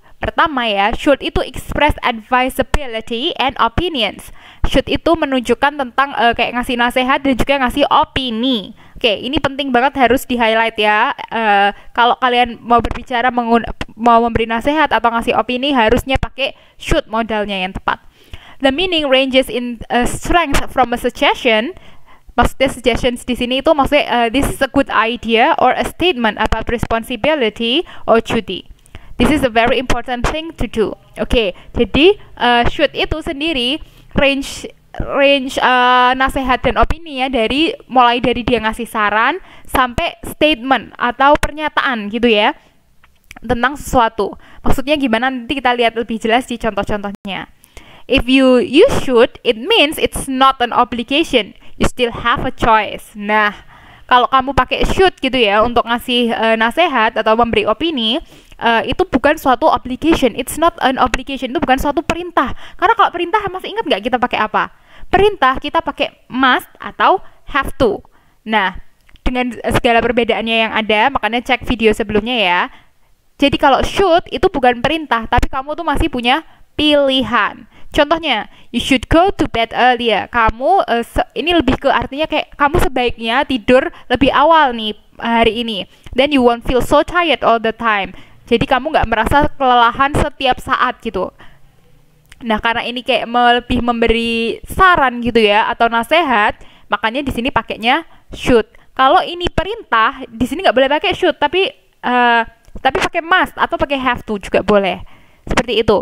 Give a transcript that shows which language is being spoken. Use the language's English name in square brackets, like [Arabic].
[Indonesian] Pertama ya, [English] should itu express advisability and opinions. [Indonesian] Should itu menunjukkan tentang kayak ngasih nasihat dan juga ngasih opini. Oke, ini penting banget harus di-highlight ya. Kalau kalian mau berbicara, mau memberi nasihat atau ngasih opini, harusnya pakai should modalnya yang tepat. [English] The meaning ranges in strength from a suggestion. [Indonesian] Maksudnya suggestions di sini itu maksudnya [English] this is a good idea or a statement about responsibility or duty. This is a very important thing to do. [Indonesian] Oke, jadi should itu sendiri range nasihat dan opini ya, mulai dari dia ngasih saran sampai statement atau pernyataan gitu ya tentang sesuatu. Maksudnya gimana, nanti kita lihat lebih jelas di contoh-contohnya. [English] If you use should, it means it's not an obligation. You still have a choice. [Indonesian] Nah, kalau kamu pakai should gitu ya untuk ngasih nasihat atau memberi opini, itu bukan suatu obligation. [English] It's not an obligation. [Indonesian] Itu bukan suatu perintah. Karena kalau perintah, masih ingat nggak kita pakai apa? Perintah kita pakai must atau have to. Nah, dengan segala perbedaannya yang ada, makanya cek video sebelumnya ya. Jadi kalau should itu bukan perintah, tapi kamu tuh masih punya pilihan. Contohnya, [English] you should go to bed earlier. [Indonesian] Kamu ini lebih ke artinya kayak kamu sebaiknya tidur lebih awal nih hari ini. [English] Then you won't feel so tired all the time. [Indonesian] Jadi kamu nggak merasa kelelahan setiap saat gitu. Nah, karena ini kayak lebih memberi saran gitu ya atau nasihat, makanya di sini pakainya should. Kalau ini perintah, di sini nggak boleh pakai should, tapi pakai must atau pakai have to juga boleh. Seperti itu.